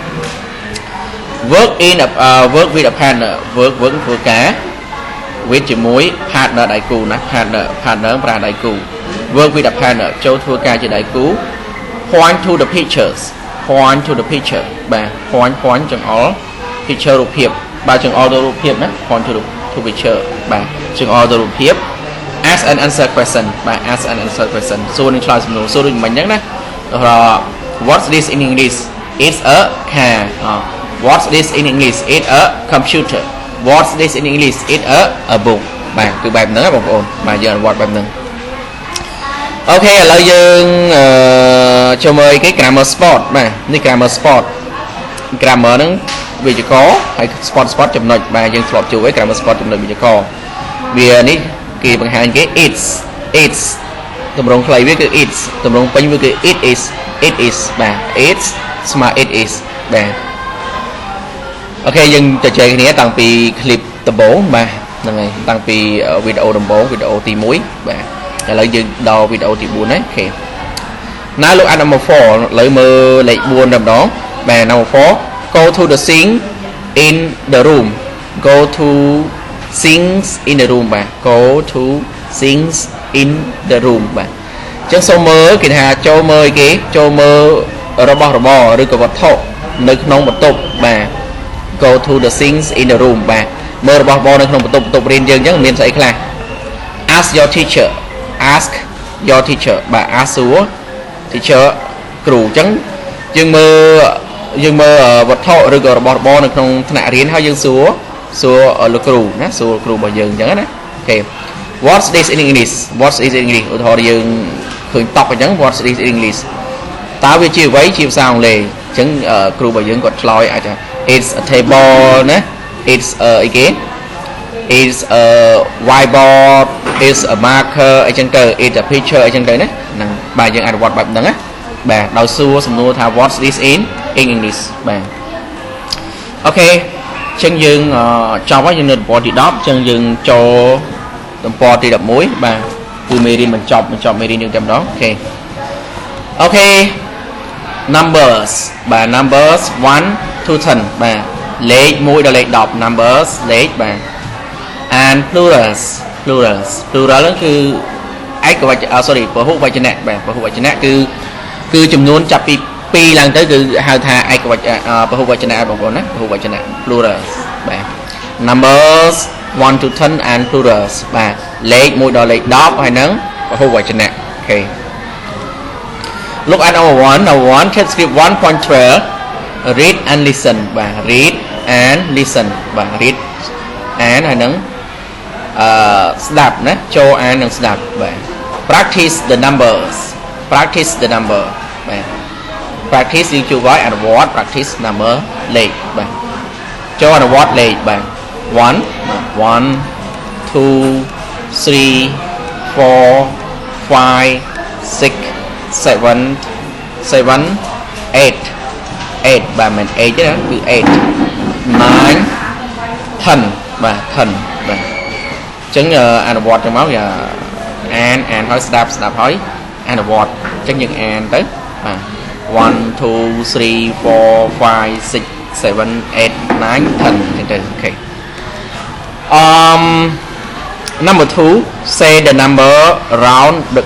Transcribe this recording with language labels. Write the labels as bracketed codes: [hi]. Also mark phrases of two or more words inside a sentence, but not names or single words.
[en] work with a partner work [km] ធ្វើការ with ជាមួយ partner ដៃគូណា partner ប្រើដៃគូ [en] work with a partner [km] ចូលធ្វើការជាដៃគូ [en] point to the pictures point to the picture [km] បាទ point ចង្អុល picture រូបភាពបាទចង្អុលទៅរូបភាពណា [en] point to picture [km] បាទចង្អុលទៅរូបភាព [en] ask and answer question [km] បាទ [en] ask and answer question [km] សួរនឹងឆ្លើយសំណួរសួ រដូចមិញហ្នឹងណា [en] what's this in English it's a car what's this in English it's a computer what's this in English it's a book [km] បាទគឺបែបហ្នឹងបងប្អូនបាទយើងអនុវត្តបែបហ្នឹងអូខេឥឡូវយើងចូលមើលគេ [en] grammar spot [km] បាទនេះ [en] grammar spot [km] grammar ហ្នឹង វេយ្យាករណ៍ហើយ spot ចំណុចបាទយើងធ្លាប់ជួបឯ [en] grammar spot [km] ចំណុចវេយ្យាករណ៍វានេះគេបង្ហាញគេ it's តម្រងខ្លីវាគឺ it's តម្រងពេញវាគឺ [en] it is [km] បាទ it's ស្មើ [en] it is [km] បាទ អូខេយើងជជែកគ្នាតាំងពី clip ដំបូងបាទហ្នឹងហើយតាំងពីវីដេអូដំបូងវីដេអូទី1បាទឥឡូវយើងដល់វីដេ អូទី4ហើយអូខេ [en] Now look at number 4 [km] ឥឡូវមើលលេខ4តែម្ដងបាទ [en] number 4 go to the sink in the room go to sinks in the room [km] បាទ [en] go to sinks in the room [km] បាទអញ្ចឹងសូមមើលគេថាចូលមើលគេចូលមើលរបស់របរឬក៏វត្ថុនៅក្នុងបន្ទប់បាទ [en] go to the sinks in the room [km] បាទមើលរបស់របរនៅក្នុងបន្ទប់រៀនយើងអញ្ចឹងមានស្អីខ្លះ [en] ask your teacher [km] បាទ ask សួរ teacher គ្រូអញ្ចឹងយើងមើលវត្ថុឬក៏របស់របរនៅក្នុងថ្នាក់រៀនហើយយើងសួរលោកគ្រូណាសួរគ្រូរបស់យើងអញ្ចឹងណាអូខេ [en] what's this in English [km] ឧទាហរណ៍យើងឃើញតប់អញ្ចឹង [en] what's this in English [km] តើវាជាអ្វីជាភាសាអង់គ្លេសអញ្ចឹងគ្រូ របស់យើងគាត់ឆ្លើយអាចថា [en] it's a table [km] ណា [en] it's a [km] អីគេ [en] it's a whiteboard it's a marker [km] អីចឹងទៅ [en] it's a picture [km] អីចឹងទៅណាហ្នឹងបាទយើងអនុវត្តបែបហ្នឹងណាបាទដោយសួរសំណួរថា [en] what's this in English [km] បាទអូខេអញ្ចឹងយើងចប់ហើយយើងនៅទំព័រទី10អញ្ចឹងយើងចូលទំព័រទី11បាទគឺមេរៀនបញ្ចប់មេរៀនយើងតែម្ដងអូខេ numbers បាទ [en] numbers 1 to 10 [km] បាទលេខ1ដល់លេខ10 numbers លេខបាទ [en] and plurals plural [km] គឺឯកវចនsorry ពហុវចនៈបាទព ហុវចនៈគឺចំនួនចាប់ពី2ឡើងទៅគឺហៅថាឯកវចនៈពហុវចនៈបង ប្អូនណាពហុវចនៈ plurals បាទ [en] numbers 1 to 10 and plurals [km] បាទលេខ1ដល់លេខ10ហើយនឹងពហុវចនៈអូខេ [en] Look at number 1 transcript 1.12 read and listen [km] បាទ [en] read and listen [km] បាទ [en] read and [km] ហើយនឹងស្ដាប់ណាចូលអាននិងស្ដាប់បាទ [en] practice the number [km] បាទ practice យើងជួបឲ្យអនុវត្ត [en] practice number [km] លេខបាទចូលអនុវត្តលេខបាទ 1 2 3 4 5 6 7 8 បាទមិន8ទេណាគឺ8 9 10បាទ10បាទអញ្ចឹងអនុវត្តទៅមកវាអានហើយស្ដាប់ហើយអនុវត្តអញ្ចឹងយើងអានទៅបាទ 1 2 3 4 5 6 7 8 9 10 អញ្ចឹងទៅអូខេ [en] number 2 say the number around the